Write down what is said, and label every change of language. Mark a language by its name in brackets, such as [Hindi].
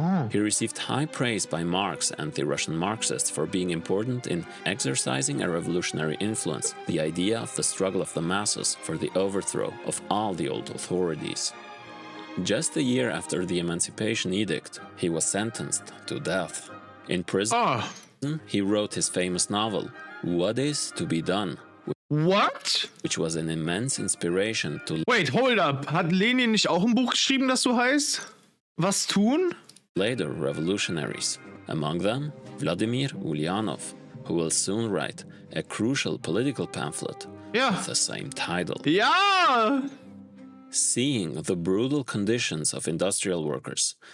[English] He received high praise by Marx and the Russian Marxists for being important in exercising a revolutionary influence, the idea of the struggle of the masses for the overthrow of all the old authorities. Just a year after the Emancipation Edict, he was sentenced to death. In prison, he wrote his famous novel, What Is to Be Done, What? which was an immense inspiration to Wait, hold up. [German] Hat Lenin nicht auch ein Buch geschrieben, das so heißt? Was tun? [English] later revolutionaries, among them Vladimir Ulyanov, who will soon write a crucial political pamphlet [German] Ja. [English] with the same title. [German] Ja! [English] Seeing the brutal conditions of industrial workers,